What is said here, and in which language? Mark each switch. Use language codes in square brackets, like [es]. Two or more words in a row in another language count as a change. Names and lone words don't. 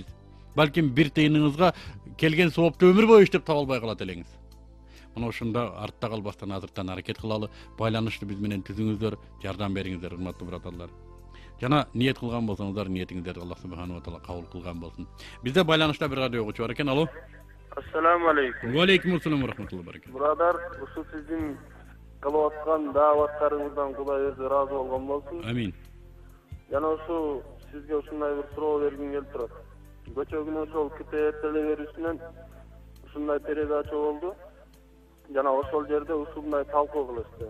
[ky] Балким бир тыйыныңызга келген соопту өмүр бою иштеп таба албай калат элеңиз. Мына ошондо артта калбастан азыртан аракет кылалы, байланышты биз менен түзүңүздөр, жардам бериңиздер, урматтуу братарлар. Жана ниет кылган болсоңуздар, ниетиңиздерди [ar] الله سبحانه تعالى [ky] кабыл кылган болсун. Бизде байланышта бир радио угуучу бар экен. Алло. [ar] السلام عليكم. و عليكم السلام و رحمة الله و بركاته. [ky] Брадар, ушу сиздин кылып аткан дааваттарыңыздан Кудай өзү ыраазы болгон болсун. Амин. Жана ушу сизге ушундай бир суроо бергим келип турат. Көчө күнү ошол КТР телеберүүсүнөн ушундай передача болду. Жана ошол жерде ушундай талкуу кылышты.